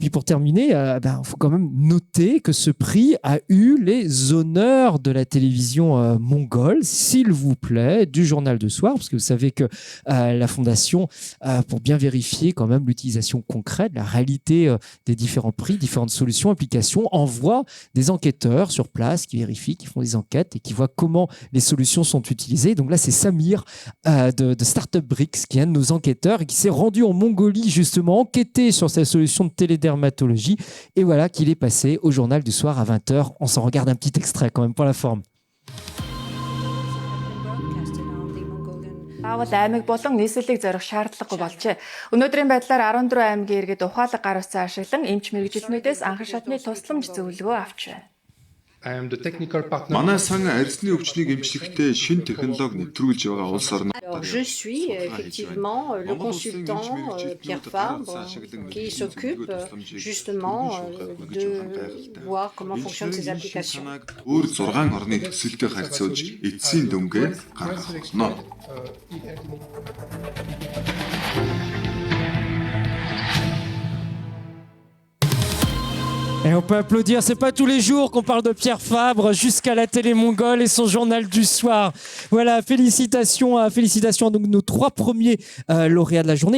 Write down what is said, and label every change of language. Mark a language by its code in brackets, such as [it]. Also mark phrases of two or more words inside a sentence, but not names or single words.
[fr] Puis pour terminer, il faut quand même noter que ce prix a eu les honneurs de la télévision mongole, s'il vous plaît, du journal de soir, parce que vous savez que la Fondation, pour bien vérifier quand même l'utilisation concrète, la réalité des différents prix, différentes solutions, applications, envoie des enquêteurs sur place qui vérifient, qui font des enquêtes et qui voient comment les solutions sont utilisées. Donc là, c'est Samir de Startup Bricks, qui est un de nos enquêteurs et qui s'est rendu en Mongolie justement, enquêter sur cette solution de télédermatologie. Et voilà qu'il est passé au journal du soir à 20h. On s'en regarde un petit extrait quand même pour la forme. [mn] Заавал аймаг болон нийслэлийг зорих шаардлагагүй болжээ. Өнөөдрийн байдлаар 14 аймгийн иргэд ухаалаг гар утсаа ашиглан эмч мэргэжилтнүүдээс анхан шатны тусламж зөвлөгөө авч байна. Манай сан арьсны өвчнийг эмчлэхдээ шинэ технологи нэвтрүүлж байгаа улс орн. [fr] Alors, je suis effectivement le consultant Pierre Fabre qui s'occupe justement de voir comment fonctionnent ces applications. [mn] Өөр 6 орны төсөлтэй харьцуулж эцсийн дүнгээ гаргах болно. [fr] Et on peut applaudir, c'est pas tous les jours qu'on parle de Pierre Fabre jusqu'à la télé mongole et son journal du soir. Voilà, félicitations à donc nos 3 premiers lauréats de la journée.